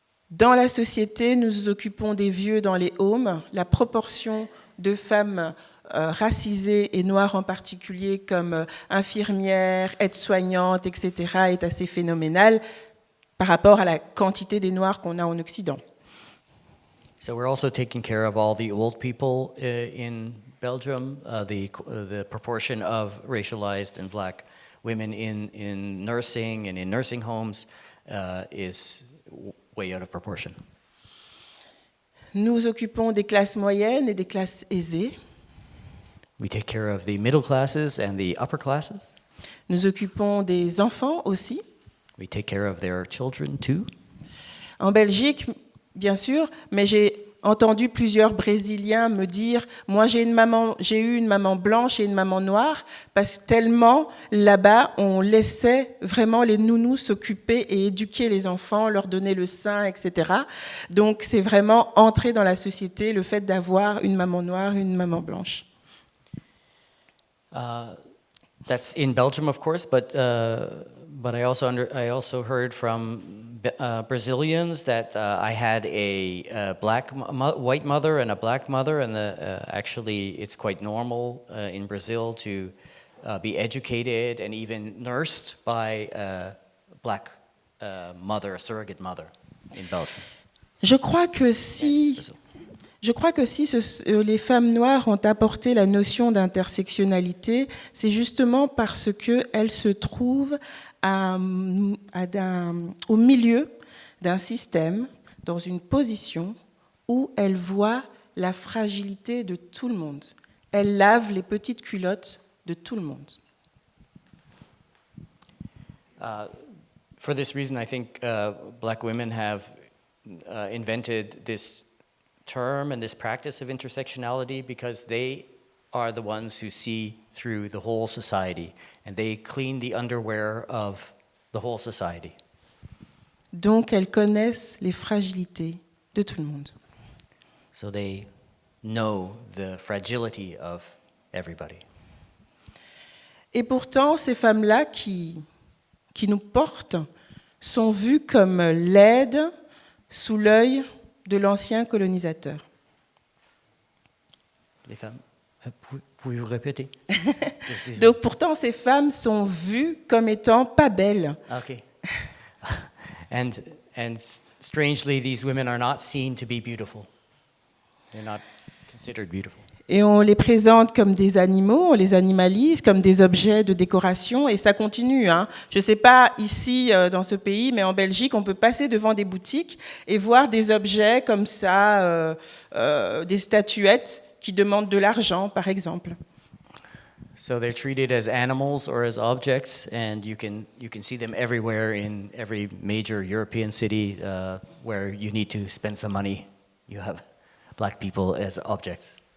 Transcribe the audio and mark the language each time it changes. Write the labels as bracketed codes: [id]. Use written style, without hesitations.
[fr] Dans la société, nous nous occupons des vieux dans les homes. La proportion de femmes racisées et noires en particulier, comme infirmières, aides-soignantes, etc., est assez phénoménale par rapport à la quantité des Noirs qu'on a en Occident. [en] So we're also taking care of all the old people in Belgium. The proportion of racialized and black women in nursing and in nursing homes is way out of proportion. [fr] Nous occupons des classes moyennes et des classes aisées. [en] We take care of the middle classes and the upper classes. [fr] Nous occupons des enfants aussi. [en] We take care of their children too. [fr] En Belgique, bien sûr, mais j'ai entendu plusieurs Brésiliens me dire « Moi, j'ai eu une maman blanche et une maman noire » parce que tellement, là-bas, on laissait vraiment les nounous s'occuper et éduquer les enfants, leur donner le sein, etc. Donc, c'est vraiment entrer dans la société, le fait d'avoir une maman noire, une maman blanche. [en] That's in Belgium, of course, but I also heard from Brazilians that I had a white mother and a black mother, and actually it's quite normal in Brazil to be educated and even nursed by a black mother, a surrogate mother in Belgium. [fr] Je crois que si les femmes noires ont apporté la notion d'intersectionnalité, c'est justement parce qu'elles se trouvent au milieu d'un système, dans une position où elles voient la fragilité de tout le monde. Elles lavent les petites culottes de tout le monde. [en] For this reason, I think black women have invented this term and this practice of intersectionality because they are the ones who see through the whole society and they clean the underwear of the whole society. [fr] Donc elles connaissent les fragilités de tout le monde. [en] So they know the fragility of everybody. [fr] Et pourtant, ces femmes-là qui nous portent sont vues comme laides sous l'œil de l'ancien colonisateur. Les femmes, pouvez-vous répéter? Donc pourtant, ces femmes sont vues comme étant pas belles. [en] Okay. And strangely, these women are not seen to be beautiful. They're not considered beautiful. [fr] Et on les présente comme des animaux, on les animalise, comme des objets de décoration, et ça continue. Hein. Je ne sais pas ici, dans ce pays, mais en Belgique, on peut passer devant des boutiques et voir des objets comme ça, des statuettes qui demandent de l'argent, par exemple. [en] So they're treated as animals or as objects, and you can see them everywhere in every major European city where you need to spend some money. You have black people as objects.